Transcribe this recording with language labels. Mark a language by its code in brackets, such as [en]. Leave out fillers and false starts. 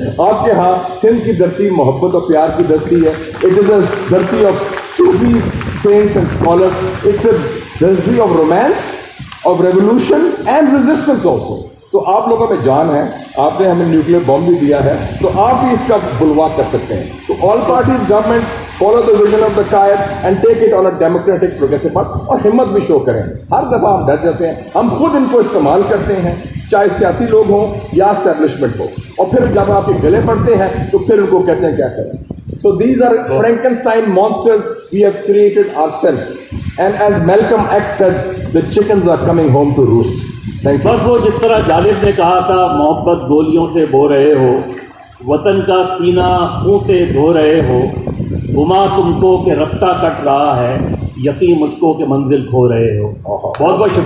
[ur] آپ کے ہاں سندھ کی دھرتی محبت اور پیار کی دھرتی ہے. [en] It is a dharti of Sufis, saints and scholars. It's a dharti of romance, of revolution and resistance also. [ur] تو آپ لوگوں میں جان ہے، آپ نے ہمیں نیوکلیر بم بھی دیا ہے، تو آپ بھی اس کا بلواک کر سکتے ہیں. [en] تو all parties government follow the vision of the Quaid and take it on a democratic progressive path. [ur] اور ہمت بھی شو کریں. ہر دفعہ ہم ڈر جاتے ہیں، ہم خود ان کو استعمال کرتے ہیں، چاہے سیاسی لوگ ہوں یا اسٹیبلشمنٹ ہو، اور پھر جب آپ کے گلے پڑتے ہیں تو پھر ان کو کہتے ہیں کیا کریں. [en] So these are Frankenstein monsters we have created ourselves. And as Malcolm X said, the chickens are coming home to roost. Thank you. [ur] بس وہ جس طرح جالب نے کہا تھا، محبت گولیوں سے بو رہے ہو، وطن کا سینہ خون سے دھو رہے ہو، گما تم کو کہ رستہ کٹ رہا ہے، یقین مجھ کو کہ منزل کھو رہے ہو. بہت بہت شکریہ.